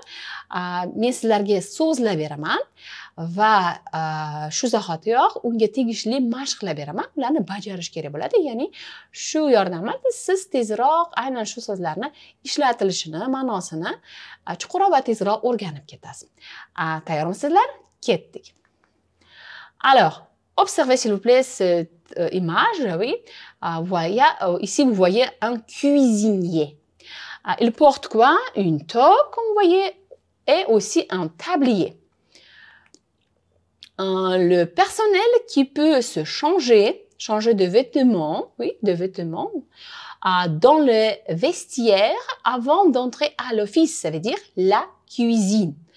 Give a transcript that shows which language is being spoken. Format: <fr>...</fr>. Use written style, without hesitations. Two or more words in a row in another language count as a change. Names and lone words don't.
<uz>Men sizlarga so'zlab beraman va shu zahotiyoq unga tegishli mashqlar beraman. Ularni bajarish kerak bo'ladi. Ya'ni shu yordamida siz tezroq aynan shu so'zlarni ishlatilishini, ma'nosini chuqurroq va tezroq o'rganib ketasiz. Tayyormisizlar? Ketdik.</uz> <fr>Alors, observez s'il vous plaît cette image, oui. Ici, vous voyez un cuisinier. Il porte quoi? Une toque, comme vous voyez, et aussi un tablier. Le personnel qui peut se changer de vêtements, oui, de vêtements, dans le vestiaire avant d'entrer à l'office, ça veut dire la cuisine.</fr>